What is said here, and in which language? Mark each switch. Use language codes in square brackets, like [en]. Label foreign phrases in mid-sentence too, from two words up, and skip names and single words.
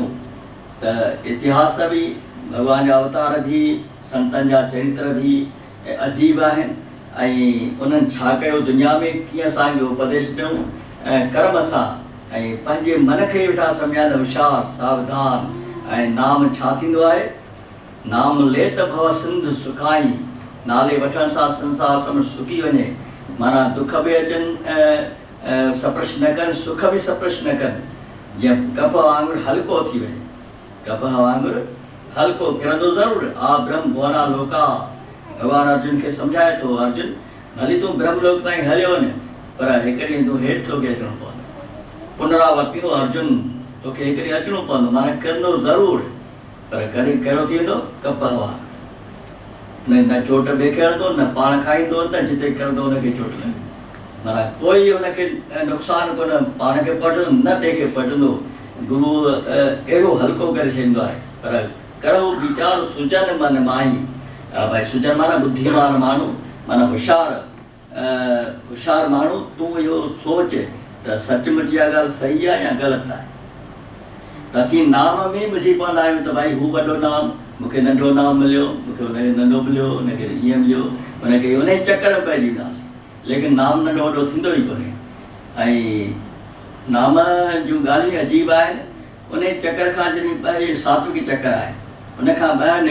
[sd] त इतिहास बि, भॻवान जा अवतार बि, संतनि जा चरित्र बि अजीब आहिनि ऐं उन्हनि छा कयो दुनिया में, कीअं असांखे उपदेश ॾियूं कर्म सां ऐं पंहिंजे मन खे वेठा सम्झाइनि होशियारु सावधान। ऐं नाम छा थींदो आहे? [awa] नाम ले त भव सिंध सुखाई, [sd] नाले वठण सां संसार सम सुकी वञे। माना दुख बि अचनि सप्रश न कनि, सुख बि सप्रश न कनि। जीअं कप वांगुरु हल्को थी वञे, कप वांगुरु हल्को किरंदो ज़रूरु। [sa] आ ब्रह्म भुवना लोका, [sd] भॻवानु अर्जुन खे सम्झाए थो, अर्जुन भली तूं ब्रह्मलोक ताईं हलियो वञ, पर हिकु ॾींहुं तूं हेठि तोखे अचिणो पवंदो। पुनरावर्ती अर्जुन, तोखे हिकु ॾींहुं अचिणो पवंदो, माना किरंदो ज़रूरु, पर कॾहिं कहिड़ो थी वेंदो? कप हवा, न चोट ॿिए हणंदो, न पाण खाईंदो, न जिते किरंदो हुनखे चोट लॻंदी। माना कोई हुनखे नुक़सानु कोन, पाण खे पढ़ंदो न ॿिए खे पढ़ंदो। गुरू अहिड़ो हल्को करे छॾींदो आहे। [awa] पर करो वीचार सुजन मन माई, [sd] भाई सुजन माना बुद्धिमान माण्हू, माना होशियारु माण्हू। तूं इहो सोच त सचमुच इहा ॻाल्हि सही आहे या ग़लति आहे। त असीं नाम में बुझी पवंदा आहियूं त भाई हू वॾो नाम, मूंखे नंढो नाम मिलियो, मूंखे हुनखे नंढो मिलियो, हुनखे ईअं मिलियो, हुनखे उन चकर में पइजी वेंदासीं। लेकिन नाम नंढो वॾो थींदो ई कोन्हे। ऐं नाम जूं ॻाल्हियूं अजीब आहिनि। उन चकर खां जॾहिं सात्विकी चकर आहे, उनखां ॿाहिरि निकिरणो आहे।